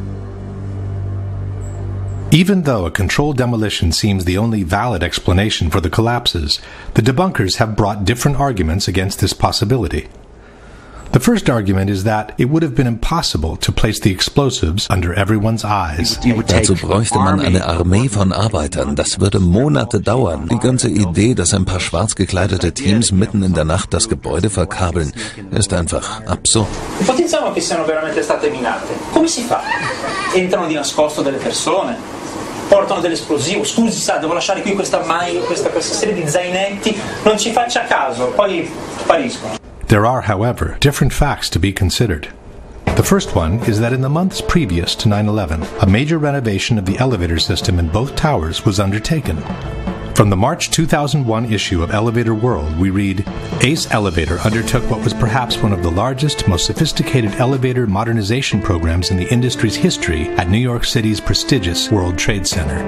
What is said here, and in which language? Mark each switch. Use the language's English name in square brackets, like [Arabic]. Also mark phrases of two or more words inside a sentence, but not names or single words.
[English] Even though a controlled demolition seems the only valid explanation for the collapses, the debunkers have brought different arguments against this possibility. The first argument is that it would have been impossible to place the explosives under everyone's eyes. [German] Dazu bräuchte man eine Armee von Arbeitern. Das würde Monate dauern. Die ganze Idee, dass ein paar schwarz gekleidete Teams mitten in der Nacht das Gebäude verkabeln, ist einfach absurd. [Italian] Ipotizziamo che siano veramente state minate. Come si fa? Entrano di nascosto delle persone, portano dell'esplosivo. Scusi, sa, devo lasciare qui questa serie di zainetti. Non ci faccia caso, poi spariscono. [English] There are, however, different facts to be considered. The first one is that in the months previous to 9/11, a major renovation of the elevator system in both towers was undertaken. From the March 2001 issue of Elevator World, we read, Ace Elevator undertook what was perhaps one of the largest, most sophisticated elevator modernization programs in the industry's history at New York City's prestigious World Trade Center.